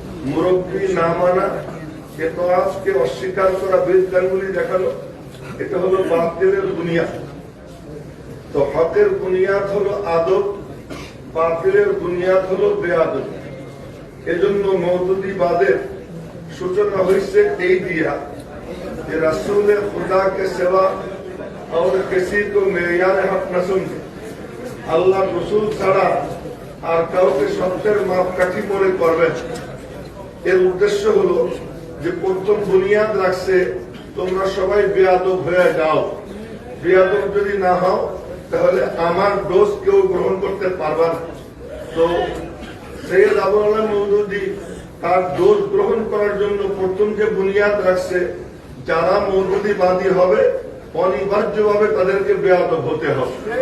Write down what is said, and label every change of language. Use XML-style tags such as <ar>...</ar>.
<bn>মুরব্বি না মানা, ইতাআতকে অস্বীকার করা, বিদআতগুলি দেখানো, এটা হলো বাতিলের বুনিয়াদ। তো হকের বুনিয়াদ হলো আদব, বাতিলের বুনিয়াদ হলো বেয়াদব। এজন্য মওদুদিবাদের সূচনা হয়েছে এই দিয়া</bn> <hi>कि रसूल खुदा के सिवा और किसी को मेयार हक न समझे</hi> <bn>আল্লাহ রসুল ছাড়া আর কাউকে সত্যের মাপকাঠি মনে করবেন। এর উদ্দেশ্য হলো যে প্রথম বুনিয়াদ রাখছে তোমরা সবাই বেয়াদব হয়ে যাও। বেয়াদব যদি না হও তাহলে আমার দোষ কেউ গ্রহণ করতে পারবে না। তো সৈয়দ আবুল আলম মওদুদী তার দোষ গ্রহণ করার জন্য প্রথম যে বুনিয়াদ রাখছে, যারা মওদুদীবাদী হবে অনিবার্যভাবে তাদেরকে বেয়াদব হতে হবে।</bn>